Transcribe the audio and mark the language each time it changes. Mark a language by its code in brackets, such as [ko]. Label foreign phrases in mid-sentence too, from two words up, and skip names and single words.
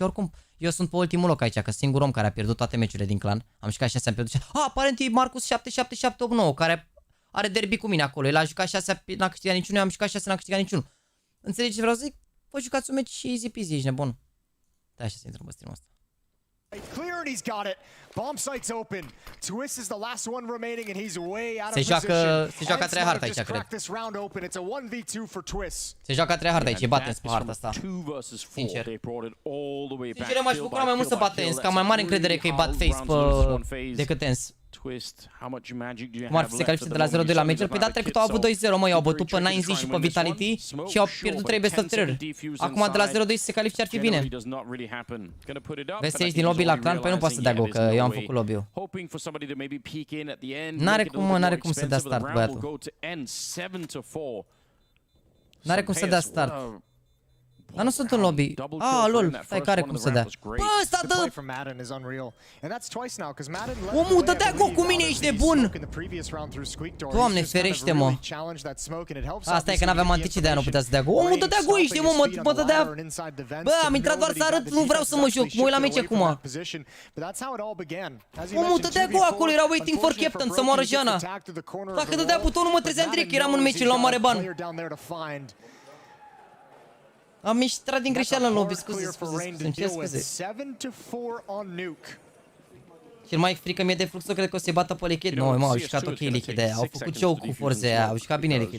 [ro] Oricum, eu sunt pe ultimul loc aici, că singur om care a pierdut toate meciurile din clan. Am jucat 6, am pierdut. Aparent e Marcus 77789, care are derby cu mine acolo. El a jucat 6, n-a câștigat niciunul, eu am jucat 6, n-a câștigat niciunul. Înțelegi ce vreau să zic? Vă jucați un meci și [en] easy peasy, [ro] ești nebun. Da, așa să intrăm pe stream-ul ăsta. [en] Clear and he's got it. Bomb site's open. Twist is the last one remaining and he's way out of [ro] Se joacă a treia hartă aici, cred. [en] It's a 1v2 for Twist. [ro] Se joacă a treia hartă aici, batem pe harta asta. Sincer. Sincer, m-aș bucura mai mult să batem, că am mai mare încredere că îi bat face decât ens. Cum ar fi se califice de la 0-2 la major? Păi da, trecut au avut 2-0, mă, i-au bătut pe 9Z și pe Vitality și au pierdut 3 best of 3. Acum de la 0-2 să se califice ar fi bine. Vezi să ieși din lobby la clan? Păi nu poate să dea go, că eu am făcut lobby-ul. N-are cum să dea start, băiatul. N-are cum să dea start. Dar nu sunt în lobby. Lol, stai, care cum să dea. Bă, ăsta dă! Omul dădea go cu mine, ești nebun! Doamne, ferește-mă! Asta e că n-aveam anticii, de-aia nu putea să dea go. Omul dădea go, ești, mă dădea... Bă, am intrat doar să arăt, nu vreau să mă joc, mă uit la meci acum. Omul dădea go acolo, era [en] waiting for captain, [ro] să moară Jana. Dacă dădea butonul, mă trezeam direct, eram în meci, luam mare ban. Am ieșit din greșeală în lobby, scuze. Cel mai frică mie de Fluxul, cred că o să-i bată pe Liquid. Nu, mă, au jucat ok Liquid aia, au făcut show cu forze aia, au jucat bine Liquid.